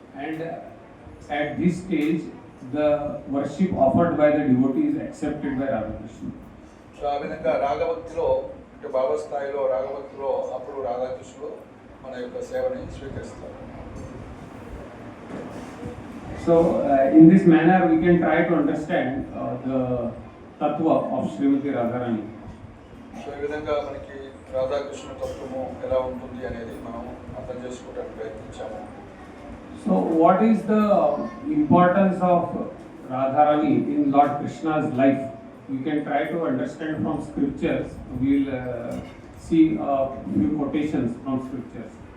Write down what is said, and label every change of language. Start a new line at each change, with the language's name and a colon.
English: And at this stage the worship offered by the devotee is accepted by Radha Krishna.
Telugu: So ఆ విధంగా రాగభక్తిలో అంటే భావస్థాయిలో రాగభక్తిలో అప్పుడు రాధాకృష్ణుడు మన యొక్క సేవని స్వీకరిస్తారు.
English: So in this manner we can try to understand the tattva of Srimati Radharani.
Telugu: So ఈ విధంగా మనకి రాధాకృష్ణ తత్వము ఎలా ఉంటుంది అనేది మనం అర్థం చేసుకోవడానికి ప్రయత్నించాము.
English: So what is the importance of Radharani in Lord Krishna's life? We can try to understand from scriptures. We'll see a few quotations from scriptures.